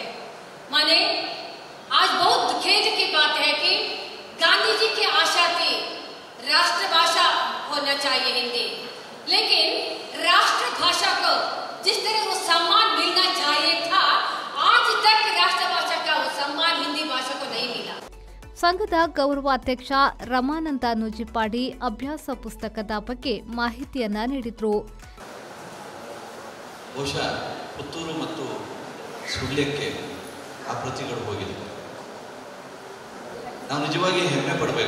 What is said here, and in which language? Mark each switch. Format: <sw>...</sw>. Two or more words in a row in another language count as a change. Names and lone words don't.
<hi>माने आज बहुत खेद की बात है कि गांधी जी की आशा थी राष्ट्रभाषा होना चाहिए हिंदी, लेकिन राष्ट्रभाषा को जिस तरह वो सम्मान मिलना चाहिए था आज तक राष्ट्रभाषा का वो सम्मान हिंदी भाषा को नहीं मिला.</hi> <kn>ಸಂಘದ ಗೌರವಾಧ್ಯಕ್ಷ ರಮಾನಂದ ನುಜಿಪಾಡಿ ಅಭ್ಯಾಸ ಪುಸ್ತಕದ ಬಗ್ಗೆ ಮಾಹಿತಿಯನ್ನ ನೀಡಿದರು. ಬಹುಶಃ ಪುತ್ತೂರು ಮತ್ತು ಸುಳ್ಯಕ್ಕೆ ಆ ಪ್ರತಿಗಳು ಹೋಗಿದೆ. ನಾವು ನಿಜವಾಗಿ ಹೆಮ್ಮೆ ಪಡಬೇಕು.</kn>